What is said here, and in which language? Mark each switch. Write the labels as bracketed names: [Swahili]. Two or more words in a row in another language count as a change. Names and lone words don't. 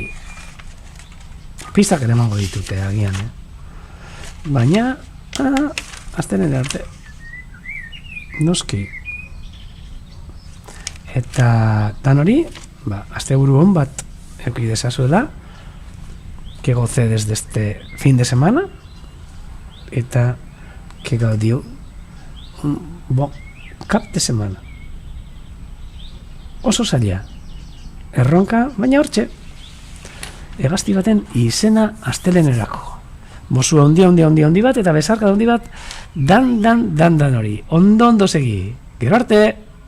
[Basque] Pistak ere emango ditute, agian, Baina, astelenean arte. Noski. Eta dan hori, asteburu hon bat euki dezazuela, [Spanish] que goce desde este fin de semana, [Catalan] eta que gaudiu cap de semana. [Basque] Oso zaila. Erronka, baina hortxe. Hegazti baten izena astelenerako. Mosua handi bat, eta besarka handi bat, dan hori. Ondo segi. Gero arte!